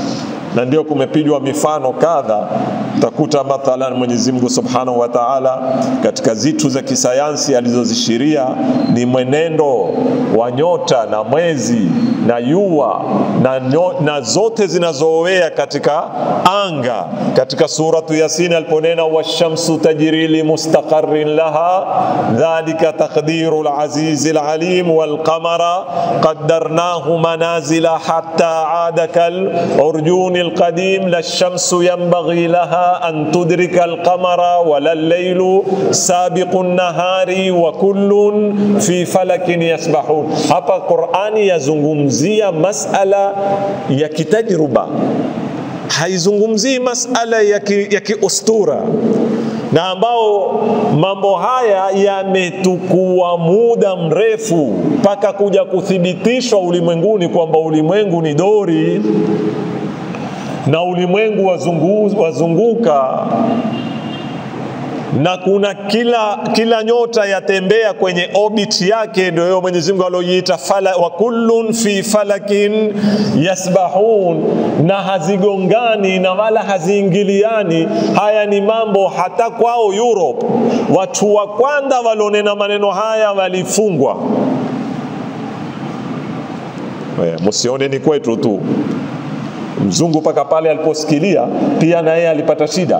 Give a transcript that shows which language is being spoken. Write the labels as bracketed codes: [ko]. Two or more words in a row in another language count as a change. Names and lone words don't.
[sw] Na ndio kumepigwa mifano kadha. Utakuta mathalan Mwenyezi Mungu [ar] سبحانه وتعالى [sw] katika zitu za kisayansi alizozishiria ni mwenendo wa nyota na mwezi na jua na zote zinazoowea katika anga. Katika suratu Yasin aliponena [ar] والشمس تجري لمستقر لها ذلك تقدير العزيز العليم والقمر قدرناه منازل حتى عاد كالعرجون القديم لا الشمس ينبغي لها أن تدرك القمر ولا الليل سابق النهار وكل في فلك يسبحون. [sw] Hapa Qur'ani yazungumzia masala ya kitajruba, haizungumzii masala ya kiustura, na ambao mambo haya yametukua muda mrefu mpaka kuja kuthibitishwa ulimwenguni kwamba ulimwengu ni dori na ulimwengu wazunguka, na kuna kila nyota yatembea kwenye orbit yake. Ndio Mwenyezi Mungu aliyoiita [ar] وكل في فلك يسبحون, [sw] na hazigongani na wala haziingiliani. Haya ni mambo hata kwao Europe, watu wa kwanza walionena maneno haya walifungwa. Msione ni kwetu tu. Mzungu paka pale aliposikilia pia na yeye alipata shida.